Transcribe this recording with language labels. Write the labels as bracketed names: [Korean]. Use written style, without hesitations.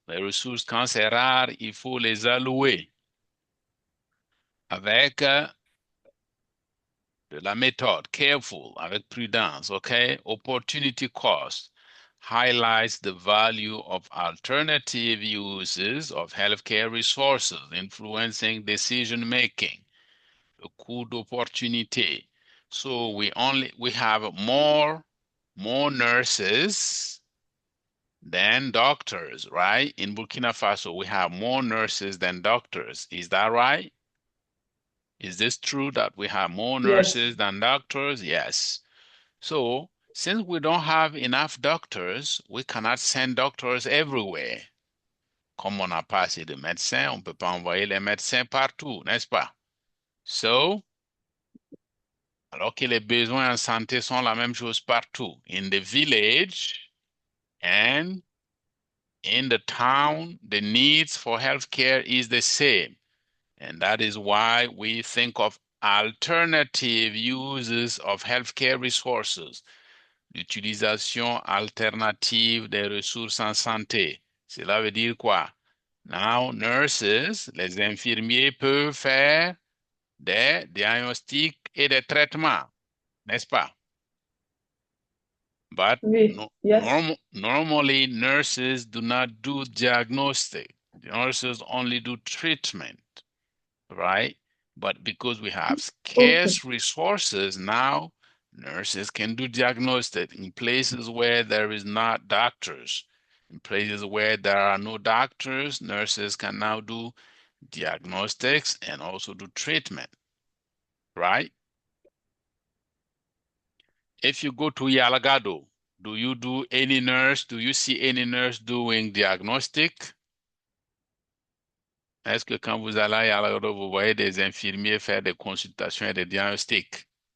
[French] Les ressources, quand c'est rare, il faut les allouer avec de la méthode, [English] careful, [French] avec prudence, okay? [English] Opportunity cost highlights the value of alternative uses of healthcare resources influencing decision making. [French] Le coût d'opportunité. [English] So we have more nurses than doctors, right? In Burkina Faso, we have more nurses than doctors. Is that right? Is this true that we have more Yes. nurses than doctors? Yes. So since we don't have enough doctors, we cannot send doctors everywhere. [French] Comme on n'a pas assez de médecins, on ne peut pas envoyer les médecins partout, n'est-ce pas? [English] So, [French] alors que les besoins en santé sont la même chose partout. [English] In the village and in the town, the needs for healthcare is the same. And that is why we think of alternative uses of healthcare resources. [French] L'utilisation alternative des ressources en santé. Cela veut dire quoi? [English] Now, nurses, [French] les infirmiers peuvent faire des diagnostics et des traitements, n'est-ce pas? [English] But [French] Oui. [English] Yes. normally nurses do not do diagnostic. Nurses only do treatment, right? But because we have scarce resources now, nurses can do diagnostic in places where there is not doctors. In places where there are no doctors, nurses can now do diagnostics and also do treatment, right? If you go to Yalagado, do you see any nurse doing diagnostic? [French] Est-ce que quand vous allez à Yalagado, vous voyez des infirmiers faire des consultations et des diagnostics?